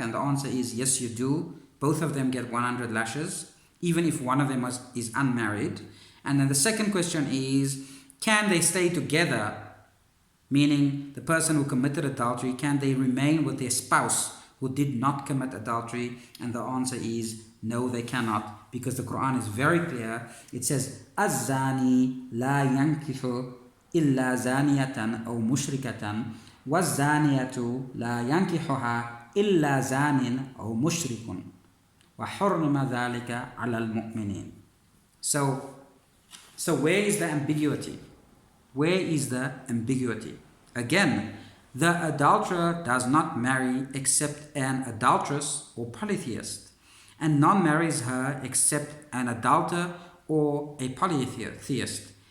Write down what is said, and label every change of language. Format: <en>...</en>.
<en>And the answer is yes, you do. Both of them get 100 lashes, even if one of them is unmarried. And then the second question is, can they stay together? Meaning, the person who committed adultery, can they remain with their spouse who did not commit adultery? And the answer is no, they cannot, because the Quran is very clear. It says,</en> <ar>الزاني لا ينكح إلا زانية أو مشركة والزانية لا ينكحها إلا زان أو مشرك وحرم ذلك على المؤمنين.</ar> <en>So where is the ambiguity? Where is the ambiguity? Again, the adulterer does not marry except an adulteress or polytheist, and none marries her except an adulterer or a polytheist.</en>